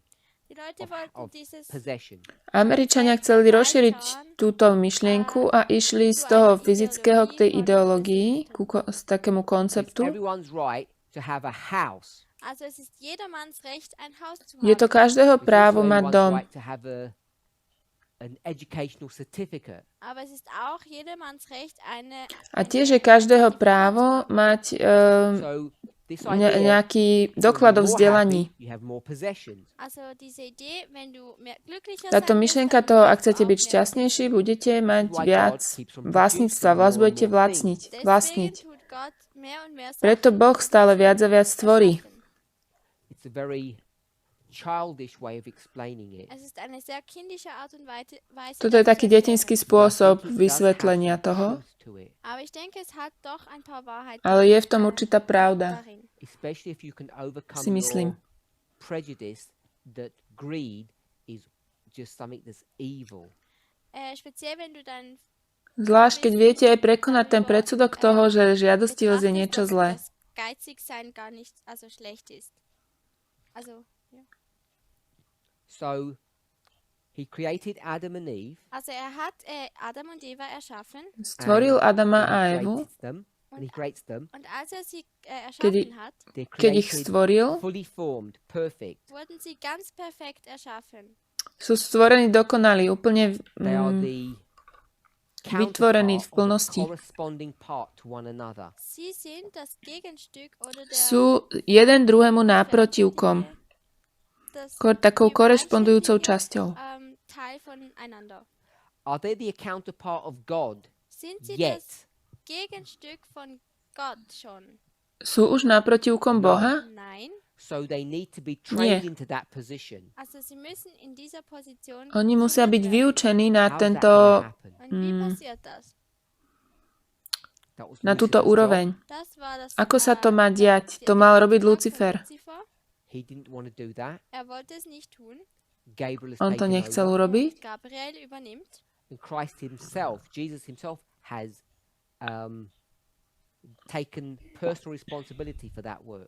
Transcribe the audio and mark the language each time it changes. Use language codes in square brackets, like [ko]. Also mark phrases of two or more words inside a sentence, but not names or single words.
[de] Die Leute [en] of [de] wollten dieses [en] possession. [sk] Američania chceli rozšíriť túto myšlienku a išli z toho fyzického k tej ideológii, z takému [en] It's [sk] konceptu. [en] everyone's right to have a house. [de] Also es ist jedermanns Recht, ein Haus zu [sk] Je to [de] haben. [sk] každého [en] It's [sk] právo [de] also [sk] mať [en] everyone's [sk] dom. [en] right to have an educational certificate. [de] Aber es ist auch jedermanns Recht, [sk] A tiež je každého právo mať [en] So this idea, [sk] nejaký [en] when [sk] doklad o [en] you're more [sk] vzdelaní. [en] happy, you have more possessions. [de] Also diese Idee, wenn du mehr glücklicher [sk] Táto [de] sein willst, [sk] myšlienka [de] dann [sk] toho, ak [de] musst du [sk] chcete [de] auch [sk] byť [de] mehr [sk] šťastnejší, budete mať [en] Why [sk] viac [en] God keeps on [sk] vlastníctva, [en] producing [sk] vás [en] more [sk] budete [en] and more things. [sk] vlastniť. [de] Deswegen tut Gott mehr und mehr [sk] Preto [de] Sachen [sk] Boh stále viac a viac stvorí. [de] erschaffen. [en] It's a very childish way of explaining it. [de] Es ist eine sehr kindische Art und Weise, [sk] Toto je [de] das [sk] taký [de] zu erklären. [sk] detinský [en] But I [sk] spôsob [en] think it does have [sk] vysvetlenia [en] some [sk] toho, [en] truth to it, [de] Aber ich denke, es hat doch ein paar Wahrheiten [sk] ale je v tom určitá pravda, [de] darin. [en] especially if you can overcome [sk] si myslím. [en] your prejudice that greed is just something that's evil. [de] Speziell, wenn du dann [sk] Zvlášť, keď viete aj prekonať ten predsudok toho, že žiadostivosť je niečo [de] betrachtest, [sk] zlé. [de] dass geizig sein gar nicht also schlecht ist. Also, ja. [en] So he created Adam and Eve. [de] Also er hat Adam und Eva erschaffen [sk] Stvoril Adama [en] and [sk] a [en] he [sk] Evu, [en] creates them, and he creates them. [de] und als er sie [sk] Kedy- [de] erschaffen hat, [en] They're [sk] keď ich [en] created [sk] stvoril, [en] fully formed, perfect. [de] wurden sie ganz perfekt erschaffen. [sk] sú stvorení dokonalí, úplne [en] They are the [sk] vytvorení v [en] counterpart of [sk] plnosti. [en] a corresponding part to one another. [de] Sie sind das Gegenstück oder der [sk] Sú jeden druhému náprotivkom, [de] das [sk] takou korešpondujúcou časťou. [de] Teil voneinander. [en] Are they the counterpart of God? [de] Sind sie [en] Yet. [de] das Gegenstück von Gott schon? [sk] Sú už náprotivkom Boha? [de] Nein. [en] So they need to be trained [sk] Nie. [en] into that position. [de] Also sie müssen in dieser Position [sk] Oni musia byť [de] trainiert werden. [sk] vyučení na [en] How's that [sk] tento, [en] gonna happen? [de] Und wie passiert das? [en] That was [sk] na túto [en] Lucifer's job. [sk] úroveň. [de] Das war das, [sk] Ako sa to má diať? To mal robiť Lucifer. [en] He didn't want to do that. [de] Er wollte es nicht tun. [en] Gabriel has [sk] On to [en] taken [sk] nechcel [en] over. [sk] urobiť. [de] Gabriel übernimmt. [en] And Christ himself, Jesus himself, has taken personal responsibility for that work.